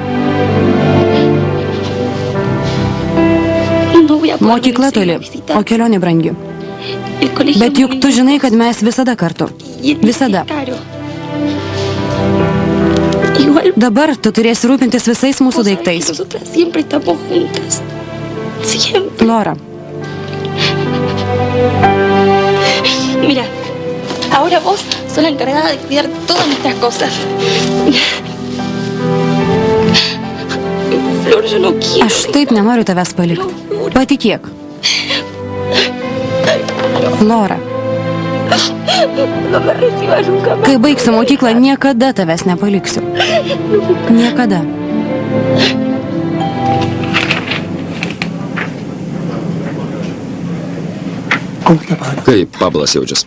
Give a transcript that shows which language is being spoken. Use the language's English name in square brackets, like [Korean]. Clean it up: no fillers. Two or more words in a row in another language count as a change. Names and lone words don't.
[Lithuanian] Mokykla toli, o kelionė brangi. Bet juk tu žinai, kad mes visada kartu. Visada. Dabar tu turėsi rūpintis visais mūsų daiktais. Lora. [Spanish] Mira, ahora vos sos la encargada de cuidar todas nuestras cosas. Flor, yo no quiero. [Lithuanian] Aš taip nenoriu tavęs palikti. Patikėk. Flora. Kai baigsiu mokyklą, niekada tavęs nepaliksiu. Niekada. Kaip Pablas jaučiasi?